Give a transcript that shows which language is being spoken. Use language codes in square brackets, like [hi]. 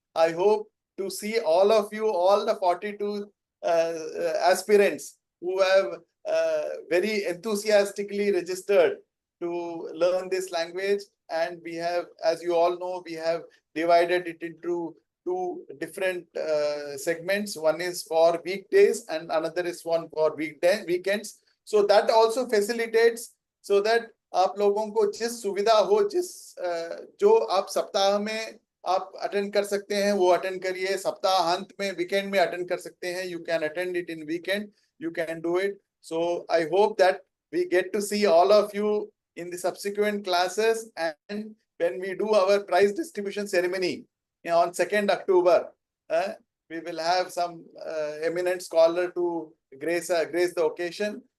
[en] I hope to see all of you, all the 42 aspirants who have very enthusiastically registered to learn this language. And we have, as you all know, we have divided it into 2 different segments. One is for weekdays and another is one for weekends. So that also facilitates so that [hi] आप लोगों को जिस सुविधा हो, जो आप सप्ताह में आप अटेंड कर सकते हैं वो अटेंड करिए, सप्ताहांत में वीकेंड में अटेंड कर सकते हैं, [en] you can attend it in weekend, you can do it. So I hope that we get to see all of you in the subsequent classes, and when we do our prize distribution ceremony on 2nd October, we will have some eminent scholar to grace the occasion.